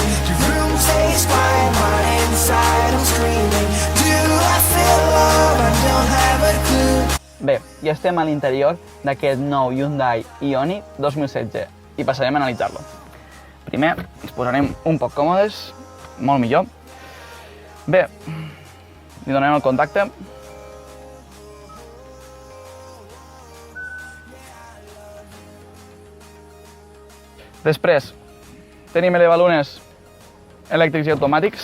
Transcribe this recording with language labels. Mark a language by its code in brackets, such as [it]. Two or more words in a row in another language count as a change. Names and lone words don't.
[en] Your room stays quiet, my inside I'm screaming. Do I feel alone? I don't have a clue. [ca] Bé, ja estem a l'interior d'aquest nou Hyundai Ioniq 2016 i passarem a analitzar-lo. Primer, ens posarem un poc còmodes, molt millor. Bé, li donarem el contacte. Després, tenim elevalunes elèctrics i automàtics.